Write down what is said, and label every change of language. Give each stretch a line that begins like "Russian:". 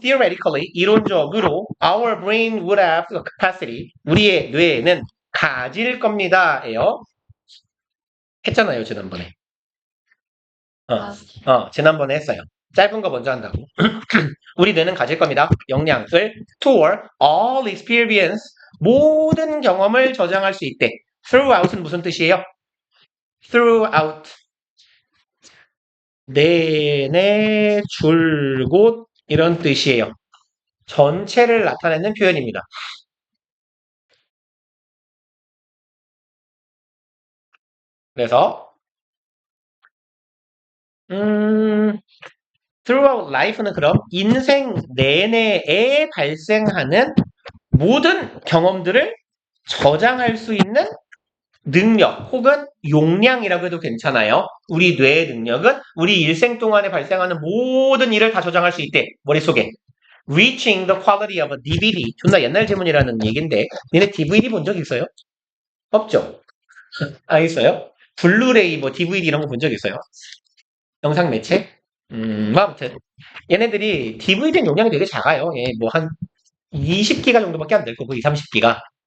English: Theoretically,
Korean: 이론적으로
English: our brain would have the capacity.
Korean: 우리의 뇌에는 가질 겁니다. 예요. 했잖아요, 지난번에. 지난번에 했어요. 짧은 거 먼저 한다고. 우리 뇌는 가질 겁니다. 역량을
English: toward all experience
Korean: 모든 경험을 저장할 수 있대. throughout은 무슨 뜻이에요? throughout 내내 줄곧 이런 뜻이에요. 전체를 나타내는 표현입니다. 그래서 throughout life는 그럼 인생 내내에 발생하는 모든 경험들을 저장할 수 있는 능력 혹은 용량이라고 해도 괜찮아요. 우리 뇌의 능력은 우리 일생 동안에 발생하는 모든 일을 다 저장할 수 있대. 머릿속에.
English: Reaching the quality of a DVD.
Korean: 존나 옛날 질문이라는 얘기인데 니네 DVD 본 적 있어요? 없죠? 있어요? 블루레이, DVD 이런 거 본 적 있어요? 영상 매체? 뭐 아무튼 얘네들이 DVD 용량이 되게 작아요. 얘 뭐 한 20기가 정도밖에 안 될 거고 2, 30기가.